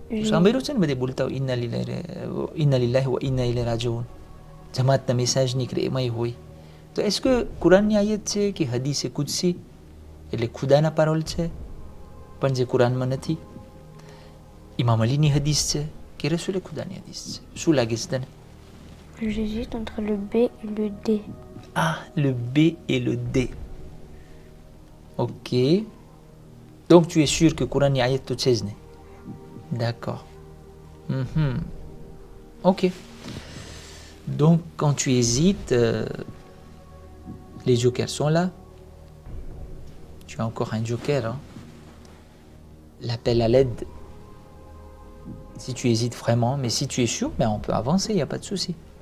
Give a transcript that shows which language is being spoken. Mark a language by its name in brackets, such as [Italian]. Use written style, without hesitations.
[Gujarati] સાંભળ્યું છે ને બધે બોલતા હોય [Arabic] ઇન્ના લિલ્લાહી વ ઇન્ના ઇલૈહિ રાજીઉન. [Gujarati] જમાતના મેસેજ નીકળે એમાંય હોય. તો [French] est-ce que [Gujarati] કુરાનની આયત છે કે હદીસે કુદસી એટલે ખુદાના પારોલ છે પણ જે કુરાનમાં નથી? ઇમામ અલીની હદીસ છે કે રસૂલે ખુદાની હદીસ છે? શું લાગે છે તને? [French] J'hésite entre le B et le D. Ah, le B et le D. Ok. Donc tu es sûr que [Gujarati] કુરાનની આયત તો છે જ નહીં? [French] D'accord. Ok. Donc, quand tu hésites, les jokers sont là. Tu as encore un joker. Hein. L'appel à l'aide. Si tu hésites vraiment, mais si tu es sûr, ben on peut avancer, il n'y a pas de souci.